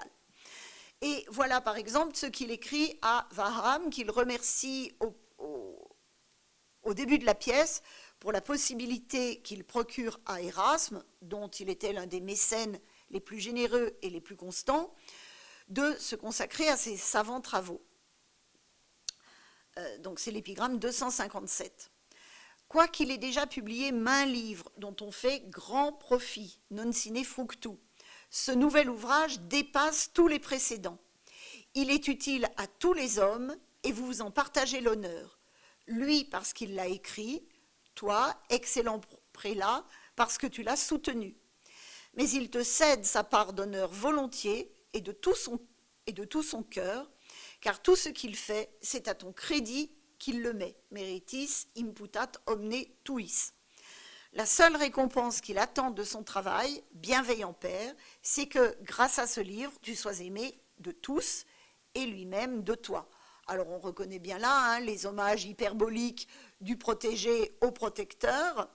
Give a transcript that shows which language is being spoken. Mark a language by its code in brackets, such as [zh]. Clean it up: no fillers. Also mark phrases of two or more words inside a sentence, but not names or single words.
[fr] Et voilà par exemple ce qu'il écrit à Warham, qu'il remercie au début de la pièce pour la possibilité qu'il procure à Erasme, dont il était l'un des mécènes les plus généreux et les plus constants, de se consacrer à ses savants travaux. Donc c'est l'épigramme 257. Quoiqu'il ait déjà publié maints livres dont on fait grand profit, [la] non sine fructu, [fr] ce nouvel ouvrage dépasse tous les précédents. Il est utile à tous les hommes et vous vous en partagez l'honneur. Lui parce qu'il l'a écrit, toi, excellent prélat, parce que tu l'as soutenu. Mais il te cède sa part d'honneur volontiers et de tout son cœur, car tout ce qu'il fait, c'est à ton crédit qu'il le met. [la] Meritis imputat omne tuis. [fr] La seule récompense qu'il attend de son travail, bienveillant Père, c'est que, grâce à ce livre, tu sois aimé de tous et lui-même de toi. Alors on reconnaît bien là les hommages hyperboliques du protégé au protecteur.